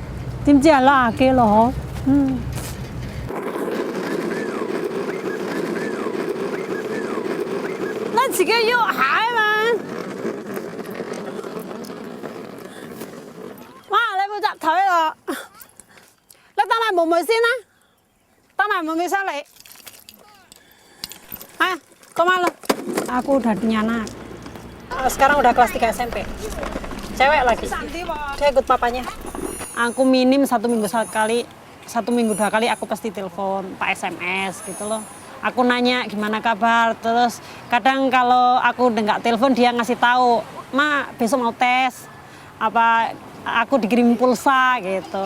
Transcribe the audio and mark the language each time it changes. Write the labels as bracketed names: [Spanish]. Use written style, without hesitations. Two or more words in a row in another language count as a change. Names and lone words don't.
[Cantonese] 點知係60幾咯？自己要鞋嘛！哇！你會集腿咯，你等埋妹妹先啦，等埋妹妹上嚟。 [Indonesian] Kok malu? Aku udah punya anak. Sekarang udah kelas 3 SMP. Cewek lagi. Dia ikut papanya. Aku minim 1 minggu sekali, 1 minggu 2 kali aku pasti telepon, Pak SMS gitu loh. Aku nanya gimana kabar, terus kadang kalau aku udah nggak telepon dia ngasih tahu, Ma besok mau tes, apa aku dikirim pulsa gitu.